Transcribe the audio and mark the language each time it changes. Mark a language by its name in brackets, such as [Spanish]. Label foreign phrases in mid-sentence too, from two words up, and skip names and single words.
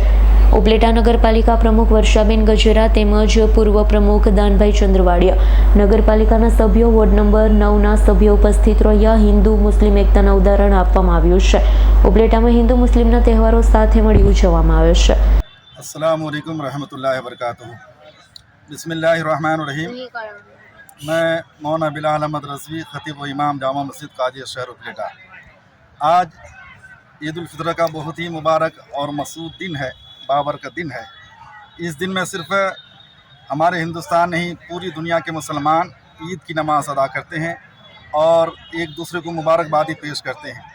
[Gujarati] ઉપલેટા નગરપાલિકા પ્રમુખ વર્ષાબેન ગજેરા તેમજ પૂર્વ પ્રમુખ દાનભાઈ ચંદ્રવાડિયા, નગરપાલિકાના સભ્યો, વોર્ડ નંબર 9ના સભ્યો ઉપસ્થિત રહ્યા। હિન્દુ મુસ્લિમ એકતાના ઉદાહરણ આપવામાં આવ્યું છે। ઉપલેટામાં હિન્દુ મુસ્લિમના તહેવારો સાથે મળી ઉજવવામાં આવે છે। [Arabic] السلام عليكم رحمة الله وبركاته. بسم الله الرحمن الرحيم. [Hindi] मैं मौलाना बिलाल अहमद रज़वी, खतीब व इमाम जामा मस्जिद काजी शहर उपलेटा। आज ईद उल फितर का बहुत ही मुबारक और मसूद दिन है, बाबरकत दिन है। इस दिन में सिर्फ हमारे हिंदुस्तान नहीं पूरी दुनिया के मुसलमान ईद की नमाज़ अदा करते हैं और एक दूसरे को मुबारकबादी पेश करते हैं।